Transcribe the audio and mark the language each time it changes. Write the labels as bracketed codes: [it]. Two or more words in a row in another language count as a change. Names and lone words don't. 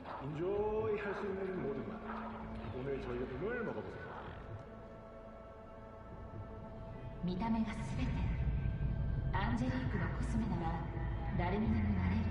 [ko] enjoy 할 수 있는 모든 맛. 오늘 저희 음을 먹어보세요. [ja] 見た目が全て。アンジェリークのコスメなら誰にでもなれる。